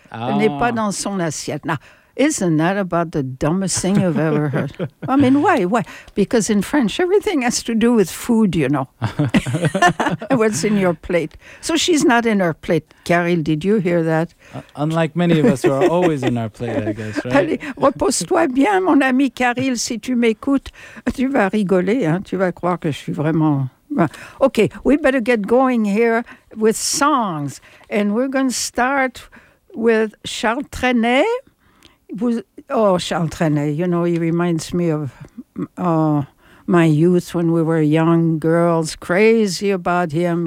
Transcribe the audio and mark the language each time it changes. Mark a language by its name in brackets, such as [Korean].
[French] Elle n'est pas dans son assiette. [English] Now, isn't that about the dumbest thing you've ever heard? I mean, why? Why? Because in French, everything has to do with food, you know. What's in your plate? So she's not in her plate. Caril, did you hear that? Unlike many of us who are always in our plate, I guess, right? [French] Allez, repose-toi bien, mon ami Caril, si tu m'écoutes. Tu vas rigoler, hein? Tu vas croire que je suis vraiment... [English] Okay, we better get going here with songs. And we're going to start with Charles Trenet. Charles Trenet, you know, he reminds me of my youth when we were young girls, crazy about him.